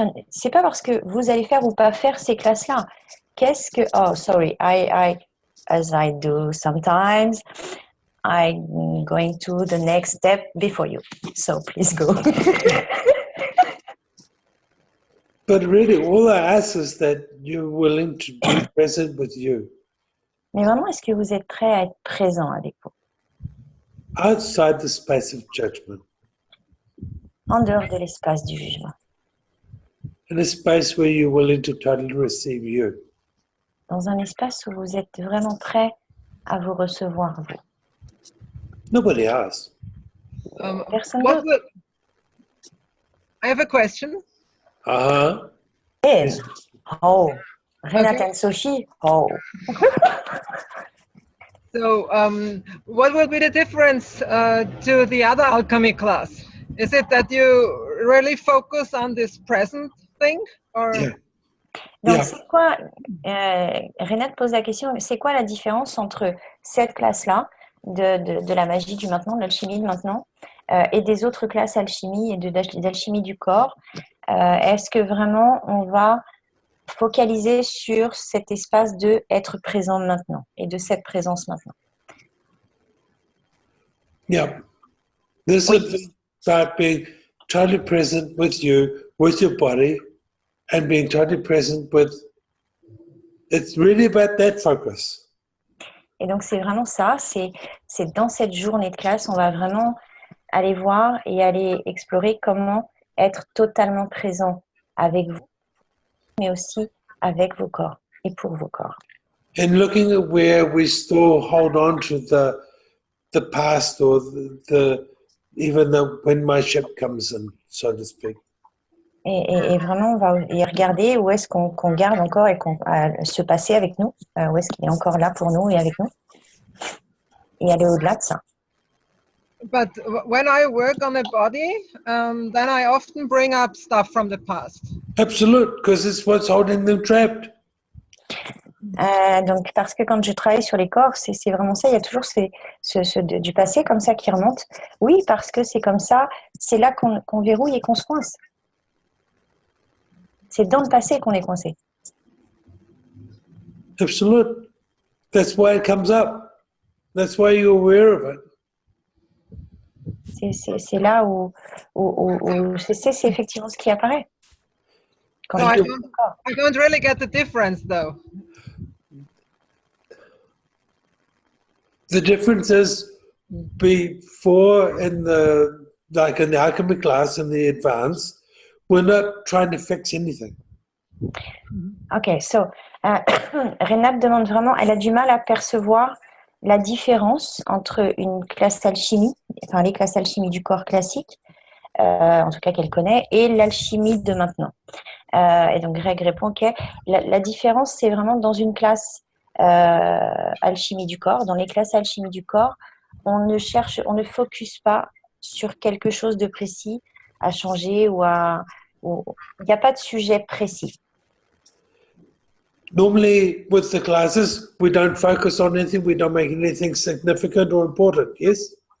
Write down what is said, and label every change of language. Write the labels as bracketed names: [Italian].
[French] c'est pas parce que vous allez faire ou pas faire ces classes-là. Qu'est-ce que... [English] Oh, sorry. As I do sometimes, I'm going to the next step before you. So please go. But really, all I ask is that you're willing to be present with you. [French] Mais vraiment, est-ce que vous êtes prêt à être présent avec vous? [English] Outside the space of judgment. [French] En dehors de l'espace du jugement. [English] In a space where you're willing to totally receive you. [French] dans un espace où vous êtes vraiment prêt à vous recevoir, vous. [English] Nobody else. [French] Personne [English] What [French] d'autre. [English] will, I have a question. Uh-huh. Yes. Oh, Renate Okay. and Sophie. Oh. So, what will be the difference to the other alchemy class? Is it that you really focus on this present thing, or Yeah. [French] Donc, [English] Yeah. [French] c'est quoi, Renate pose la question, c'est quoi la différence entre cette classe-là, de la magie du maintenant, de l'alchimie de maintenant, et des autres classes alchimie et d'alchimie du corps? Est-ce que vraiment on va focaliser sur cet espace de être présent maintenant et de cette présence maintenant? [English] Yeah. This is about being totally present with you, with your body, and being totally present with. It's really about that focus. [French] Et donc, c'est vraiment ça, c'est dans cette journée de classe, on va vraiment aller voir et aller explorer comment être totalement présent avec vous, mais aussi avec vos corps et pour vos corps. [English] And looking at where we still hold on to the past or the even the when my ship comes in, so to speak. [French] Et vraiment, on va y regarder où est-ce qu'on garde encore et se passer avec nous, où est-ce qu'il est encore là pour nous et avec nous, et aller au-delà de ça. [English] but when I work on a body, then I often bring up stuff from the past. Absolute, because it's what's holding them trapped. [French] Donc, parce que quand je travaille sur les corps, c'est vraiment ça, il y a toujours du passé comme ça qui remonte. Oui, parce que c'est comme ça, c'est là qu'on verrouille et qu'on se coince. C'est dans le passé qu'on est coincé. [English] Absolute. That's why it comes up. That's why you're aware of it. [French] C'est là où c'est effectivement ce qui apparaît. Quand [English] So [French] je [English] I don't really get the difference, though. The difference is before in the alchemy class in the advanced, we're not trying to fix anything. [French] Ok, so Renate demande vraiment, elle a du mal à percevoir la différence entre une classe d'alchimie, enfin les classes d'alchimie du corps classique, en tout cas qu'elle connaît, et l'alchimie de maintenant. Et donc Greg répond ok, la différence c'est vraiment dans une classe alchimie du corps. Dans les classes alchimie du corps, on ne focus pas sur quelque chose de précis à changer il n'y a pas de sujet précis. [English] Normally, with the classes, we don't focus on anything, we don't make anything significant or important, yes?